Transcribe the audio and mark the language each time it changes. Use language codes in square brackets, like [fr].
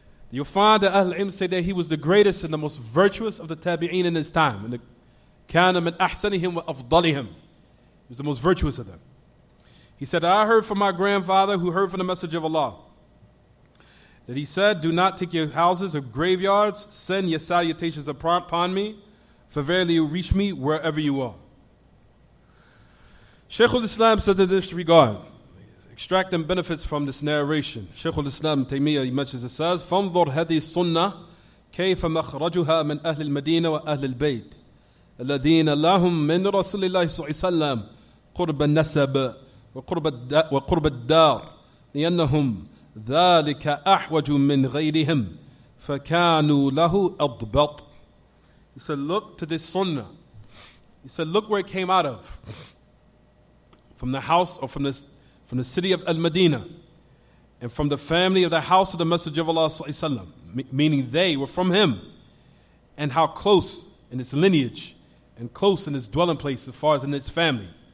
[en] You'll find that Ahl-Ilm say that he was the greatest and the most virtuous of the tabi'een in his time. [ar] And كَانَ مِنْ أَحْسَنِهِمْ وَأَفْضَلِهِمْ. [en] He was the most virtuous of them. He said, I heard from my grandfather, who heard from the Messenger of Allah, that he said, do not take your houses or graveyards, send your salutations upon me, for verily you reach me wherever you are. Shaykh al-Islam said in this regard, extracting benefits from this narration. Shaykh al-Islam Taymiyyah, he mentions, it says, [ar] فَانظُرْ هَذِي السُنَّةِ كَيْفَ مَخْرَجُهَا مِنْ أَهْلِ الْمَدِينَةِ وَأَهْلِ الْبَيْتِ الَّذِينَ لَهُمْ مِنْ رَسُولِ اللَّهِ صلى الله عليه وسلم قُرْبَ النَّسَبِ وقرب الدار لأنهم ذلك أحوج من غيرهم فكانوا له أضبط. [en] He said, look to this sunnah. He said, look where it came out of. From the house, or from the city of Al-Madinah, and from the family of the house of the Messenger of Allah sallallahu alaihi wasallam, meaning they were from him, and how close in its lineage, and close in its dwelling place as far as in its family.